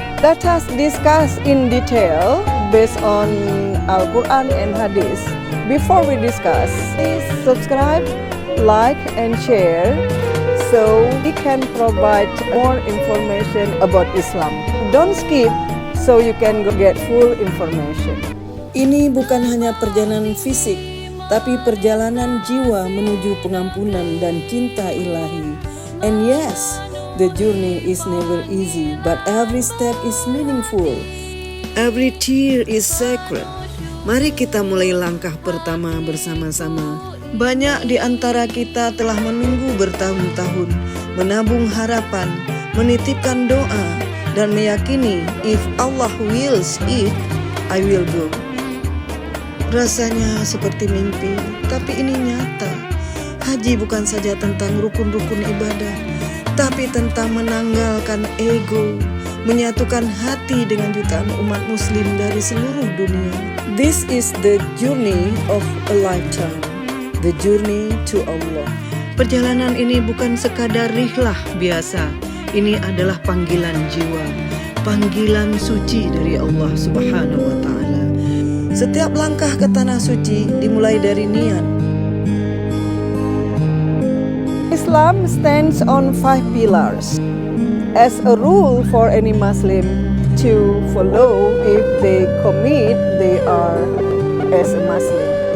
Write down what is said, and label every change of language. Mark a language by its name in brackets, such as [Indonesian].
[English] Let us discuss in detail based on Al-Quran and Hadith. Before we discuss, please subscribe, like and share so we can provide more information about Islam. Don't skip so you can get full information. [Indonesian] Ini bukan hanya perjalanan fisik, tapi perjalanan jiwa menuju pengampunan dan cinta ilahi. [English] And yes, the journey is never easy, but every step is meaningful. Every tear is sacred. [Indonesian] Mari kita mulai langkah pertama bersama-sama. Banyak di antara kita telah menunggu bertahun-tahun, menabung harapan, menitipkan doa, dan meyakini [English] if Allah wills it, I will go. [Indonesian] Rasanya seperti mimpi, tapi ini nyata. Haji bukan saja tentang rukun-rukun ibadah, tapi tentang menanggalkan ego, menyatukan hati dengan jutaan umat muslim dari seluruh dunia. [English] This is the journey of a lifetime, the journey to Allah. [Indonesian] Perjalanan ini bukan sekadar rihlah biasa, ini adalah panggilan jiwa, panggilan suci dari Allah Subhanahu wa Ta'ala. Setiap langkah ke tanah suci dimulai dari niat. [English] Islam stands on 5 pillars as a rule for any Muslim to follow if they commit they are as a Muslim.